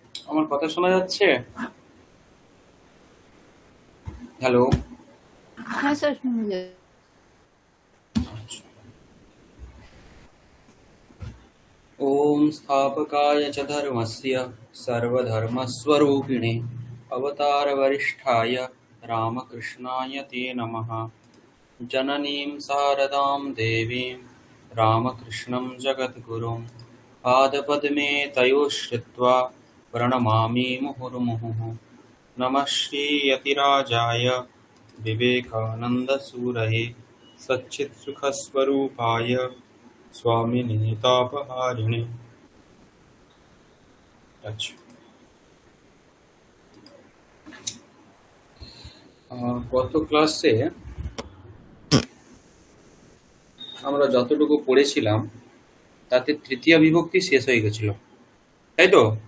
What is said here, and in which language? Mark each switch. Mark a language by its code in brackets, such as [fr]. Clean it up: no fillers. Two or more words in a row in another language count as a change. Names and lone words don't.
[bn] আমার কথা শোনা যাচ্ছে? হ্যালো। হ্যাঁ স্যার, শুনে যায়। [sa] ओम स्थापकाय च धर्मस्य सर्वधर्मस्वरूपिणे अवतारवरिष्ठाय रामकृष्णाय ते नमः। जननीं शारदां देवीं रामकृष्णं जगद्गुरुं पादपद्मे तयोः श्रित्वा प्रणमामि मुहुर्मुहुः। नमः श्रीयतिराजाय विवेकानन्दसूरये सच्चित्सुखस्वरूपाय स्वामिने तापहारिणे। [bn] আচ্ছা, গত ক্লাসে আমরা যতটুকু পড়েছিলাম তাতে তৃতীয় বিভক্তি শেষ হয়ে গেছিল, তাই তো?